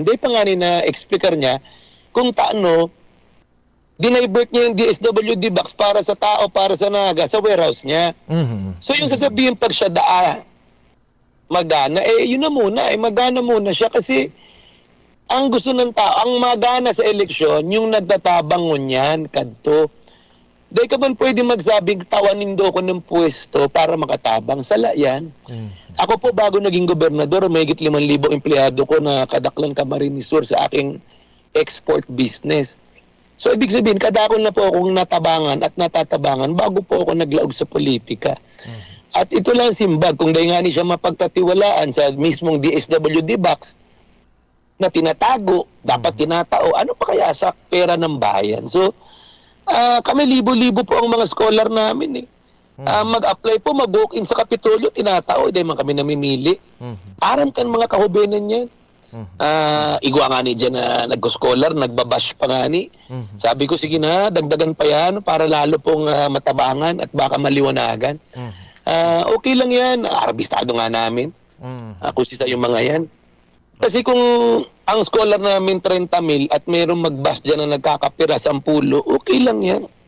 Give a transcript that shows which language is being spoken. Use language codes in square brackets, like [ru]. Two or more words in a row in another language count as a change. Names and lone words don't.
[bik] Dahil pa nga na explicar niya kung taano dinivert niya yung DSWD box para sa tao, para sa naga, sa warehouse niya. So yung sasabihin pag siya magana, yun na muna, magana muna siya kasi ang gusto ng tao, ang magana sa eleksyon, yung nagtatabang ngunyan, kadto. Dahil ka man pwede magsabing tawanin do ko ng pwesto para makatabang. Sala yan. Ako po bago naging gobernador, may higit 5,000 empleyado ko na kadaklan kamarinisur sa aking export business. So ibig sabihin, kadakon na po akong natabangan at natatabangan bago po ako naglaog sa politika. At ito lang simbag, kung dahil nga ni siya mapagtatiwalaan sa mismong DSWD box, na tinatago, dapat tinatao, ano pa kaya sa pera ng bayan? [tl] So, kami libo-libo po ang mga scholar namin eh. Mag-apply po, [bik] mag-walk-in sa Kapitolyo, tinatao, dahil man kami namimili. Aram kan mga kahubenan yan. Igwa nga ni dyan na nag-scholar, nagbabash pa nga ni. [tl] Sabi ko, sige na, dagdagan pa yan para lalo pong matabangan at baka maliwanagan. [bik] Okay lang yan, arbistado nga namin. Kung sisa yung mga yan. [tl] Kasi kung ang scholar namin 30,000 at mayroong mag-bash dyan na nagkakapira 10, okay lang yan.